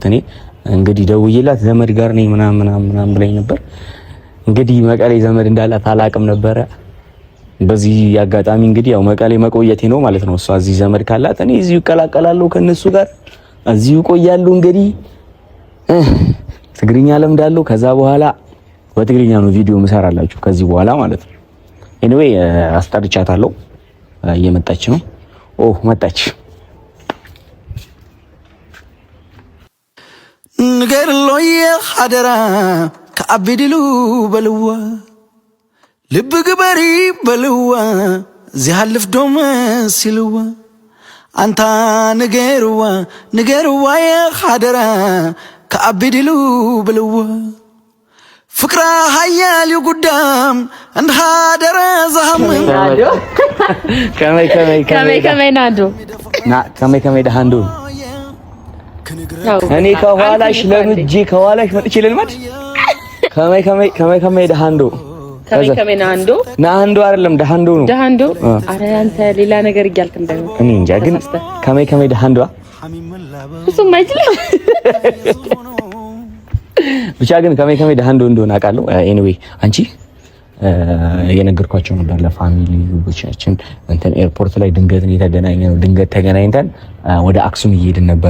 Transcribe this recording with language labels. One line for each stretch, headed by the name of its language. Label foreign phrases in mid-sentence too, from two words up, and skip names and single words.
Amharic: እኔ። እንግዲህ ደውዬላት ዘመድ ጋር ነኝ ምናምን ብላኝ ነበር። እንግዲህ መቀሌ ዘመድ እንዳላት አላቅም ነበረ። በዚህ አጋጣሚ እንግዲህ ያው መቀሌ መቆየቴ ነው ማለት ነው። እሷ እዚህ ዘመድ ካላት እኔ እዚሁ እቀላቀላለሁ ከነሱ ጋር እዚሁ ቆያለሁ። እንግዲህ ትግርኛ ለምዳለሁ። ከዛ በኋላ በትግርኛ ነው ቪዲዮ መሰራላችሁ ከዚህ በኋላ ማለት ነው። ኤኒዌይ አስጠርቻታለሁ። እየመጣች ነው። መጣች።
Tigrinya: ንገርሎየ ሓደራ ከአብድሉ በልዋ ልብ ግበሪ በልዋ ዚሃልፍ ዶም ሲልዋ አንታ ንገርዋ የሓደራ ከአብድሉ በልዋ ፍቅራ ሃያል ይጉዳም እንሃደረ ዘሃምን ከመይ ናዶ ከመይ ደሃንዶ
Amharic: እኔ ከኋላሽ ለምጄ ከኋላሽ መጥቼ ልልመድ
Tigrinya: ከመይ ደሃንዶ ከመይ ናንዶ
Amharic: አይደለም ደሃንዶ ነው። ደሃንዶ አረ አንተ ሌላ ነገር እያልክ እንዳይሆን እኔ እንጃ። ግን
Tigrinya: ከመይ ደሃንዶ
Amharic: እሱም አይችልም። ብቻ ግን
Tigrinya: ከመይ ደሃንዶ
Amharic: እንደሆነ አውቃለሁ። ኤኒዌይ አንቺ የነገርኳቸው ነበር ለፋሚሊዎቻችን እንትን ኤርፖርት ላይ ድንገት የተገናኘነው። ድንገት ተገናኝተን ወደ አክሱም እየሄድን ነበረ።